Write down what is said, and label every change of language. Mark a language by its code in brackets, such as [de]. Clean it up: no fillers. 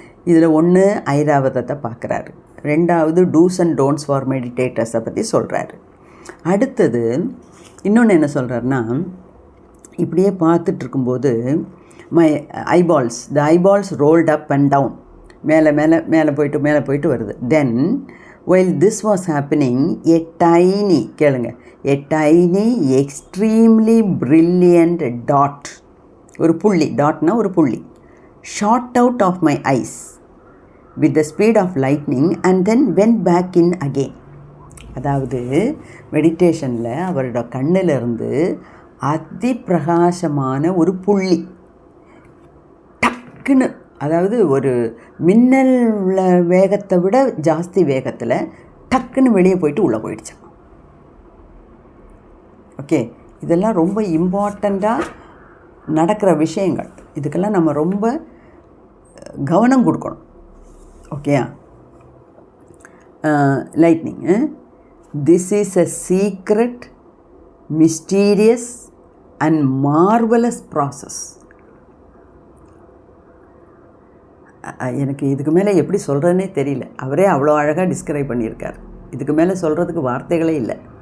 [ta] இதில் ஒன்று ஐராவதத்தை பார்க்குறாரு, ரெண்டாவது [en] dos and don'ts for மெடிடேட்டர்ஸை [ta] பற்றி சொல்கிறாரு. அடுத்தது இன்னொன்று என்ன சொல்கிறாருன்னா, இப்படியே பார்த்துட்ருக்கும்போது [en] the eyeballs rolled up and down, [ta] மேலே போயிட்டு வருது. [en] then while this was happening, a tiny, [ta] கேளுங்க, [en] a tiny extremely brilliant dot, [ta] ஒரு புள்ளி, டாட்னா ஒரு புள்ளி, [en] shot out of my eyes with the speed of lightning and then went back in again. [ta] அதாவது மெடிடேஷனில் அவரோட கண்ணிலிருந்து அதி பிரகாசமான ஒரு புள்ளி டக்குன்னு, அதாவது ஒரு மின்னல் வேகத்தை விட ஜாஸ்தி வேகத்தில் டக்குன்னு வெளியே போயிட்டு உள்ளே போயிடுச்சான். ஓகே, இதெல்லாம் ரொம்ப இம்பார்ட்டண்ட்டாக நடக்கிற விஷயங்கள். இதுக்கெல்லாம் நம்ம ரொம்ப கவனம் கொடுக்கணும். ஓகேயா? [en] Lightning, this is a secret, mysterious and marvelous process. [ta] எனக்கு இதுக்கு மேலே எப்படி சொல்கிறதுனே தெரியல. அவரே அவ்வளோ அழகாக டிஸ்கிரைப் பண்ணியிருக்கார். இதுக்கு மேலே சொல்கிறதுக்கு வார்த்தைகளே இல்லை.